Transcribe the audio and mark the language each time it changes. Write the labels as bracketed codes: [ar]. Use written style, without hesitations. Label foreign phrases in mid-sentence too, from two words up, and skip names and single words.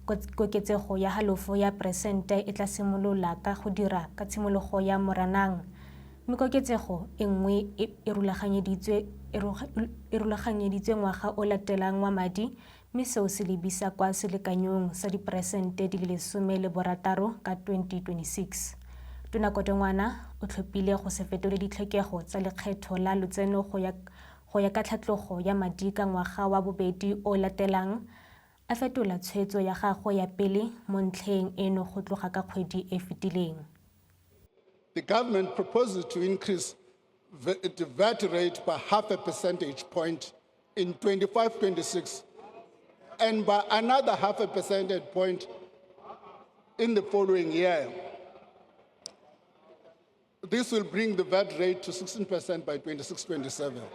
[tn] koketsego ya halofo ya peresente e tla simolola ka go dira ka tshimologo ya Moranang, mme koketsego e nngwe e rulaganyeditswe ngwaga o latelang wa madi, mme seo se lebisa kwa selekanyong sa diperesente di le 16 ka 2026. Tona Godongwana o tlhopile go se fetole ditlhokego tsa lekgetho la lotseno go ya ka tlhatlogo ya madi ka ngwaga wa bobedi o latelang, a fetola tshwetso ya gagwe ya pele mo ntlheng eno go tloga ka kgwedi e fetileng. [en] The government proposes to increase the VAT rate by 0.5 percentage point in 25-26 and by another 0.5 percentage point in the following year. This will bring the VAT rate to 16% by 26-27.